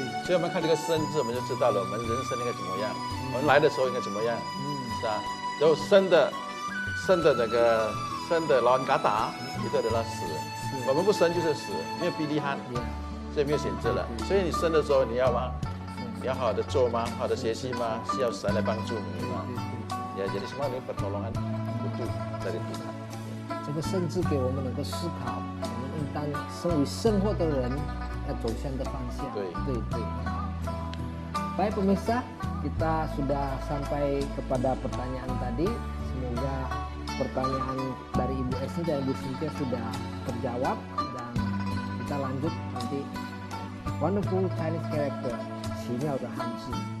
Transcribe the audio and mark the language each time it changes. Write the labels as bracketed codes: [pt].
[zh] 所以我们看这个生字，我们就知道了我们人生应该怎么样，我们来的时候应该怎么样，是吧？然后生的那个生的 [id] lawan kata itu adalah [zh] 死，我们不生就是死，没有 [id] pilihan， [zh] 所以没有选择了。所以你生的时候你要吗？你要好好的做吗？好好的学习吗？需要神来帮助你吗？ [id] ya jadi semua ini pertolongan butuh dari Tuhan。 [zh] 这个甚至给我们能够思考，我们应当身为生活的人要走向的方向。对。 [id] Baik pemirsa, kita sudah sampai kepada pertanyaan tadi. Semoga pertanyaan dari Ibu Esni dan Ibu Cynthia sudah terjawab dan kita lanjut nanti [en] Wonderful Chinese Character [zh] 奇妙的汉字。